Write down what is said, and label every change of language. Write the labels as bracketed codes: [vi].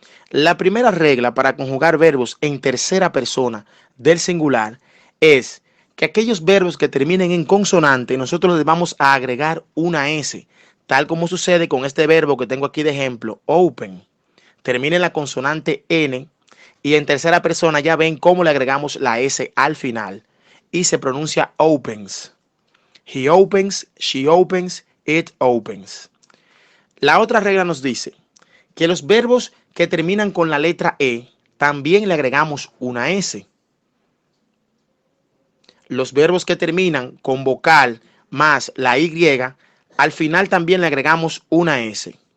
[es] La primera regla para conjugar verbos en tercera persona del singular es que aquellos verbos que terminen en consonante nosotros les vamos a agregar una S, tal como sucede con este verbo que tengo aquí de ejemplo, open. Termina en la consonante N y en tercera persona ya ven cómo le agregamos la S al final y se pronuncia opens. [en] He opens, she opens, it opens. [es] La otra regla nos dice que los verbos que terminan con la letra E también le agregamos una S. Los verbos que terminan con vocal más la Y, al final también le agregamos una S.